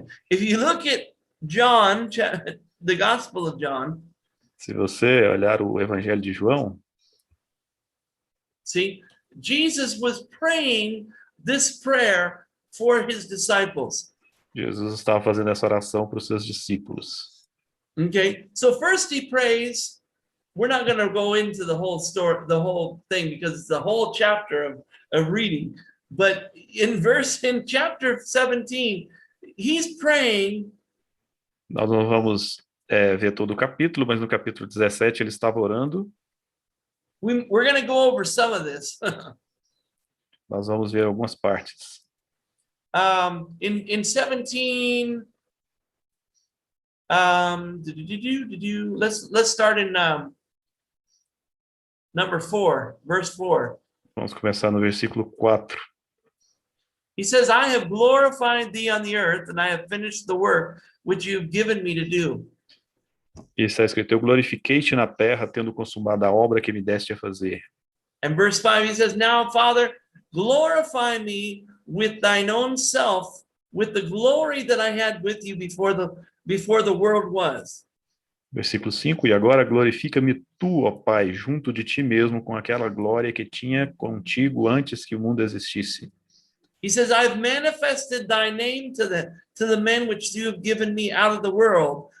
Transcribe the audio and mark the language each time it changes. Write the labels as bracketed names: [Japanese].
[English] If you look at John, the Gospel of John, [Portuguese] Se você olhar o Evangelho de João, [English] see, Jesus was praying this prayer for his disciples. [Portuguese] Jesus estava fazendo essa oração para os seus discípulos. [English] Okay, so first he prays. We're not going to go into the whole story, the whole thing, because it's the whole chapter of reading. But in chapter 17, he's praying. [Portuguese] Nós não vamos ver todo o capítulo, mas no capítulo 17 ele estava orando. [English] We're going to go over some of this. [Portuguese] Nós vamos ver algumas partes. [English] In 17, let's start in number 4, verse 4. [Portuguese] Vamos começar no versículo 4. [English] He says, I have glorified thee on the earth, and I have finished the work which you've given me to do. [Portuguese] E está escrito, eu glorifiquei-te na terra, tendo consumado a obra que me deste a fazer. [English] And verse 5, he says, now, Father, glorify me with thine own self, with the glory that I had with you before the world was. [Portuguese] Versículo 5, e agora glorifica-me tu, ó Pai, junto de ti mesmo, com aquela glória que tinha contigo antes que o mundo existisse. [English] He says, I've manifested thy name to the men which you have given me out of the world.